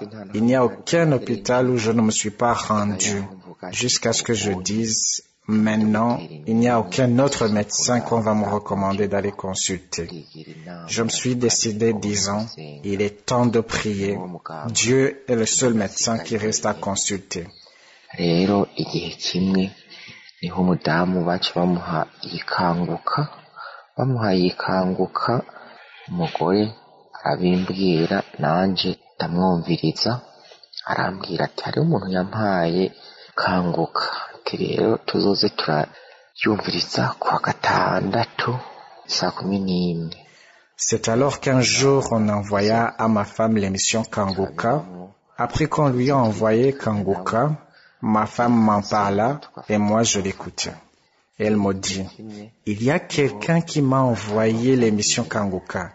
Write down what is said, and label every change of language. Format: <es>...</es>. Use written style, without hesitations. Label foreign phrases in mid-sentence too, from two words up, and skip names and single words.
<fr>Il n'y a aucun hôpital où je ne me suis pas rendu jusqu'à ce que je dise maintenant, il n'y a aucun autre médecin qu'on va me recommander d'aller consulter. Je me suis décidé disant, il est temps de prier. Dieu est le seul médecin qui reste à consulter.</fr> <rn>Rero igihe kimwe niho umudamu bacu bamuha ikanguka, umugore arabimbwira nanje ndamwumviriza, arambwira ati hari umuntu yampaye kanguka. Rero tuzoze turayumviriza kwa gatandatu saa 11.</rn> <fr>C'est alors qu'un jour on envoya à ma femme l'émission Kanguka. Après qu'on lui a envoyé Kanguka, ma femme m'en parla et moi je l'écoutais. Elle me dit, il y a quelqu'un qui m'a envoyé l'émission Kanguka.</fr>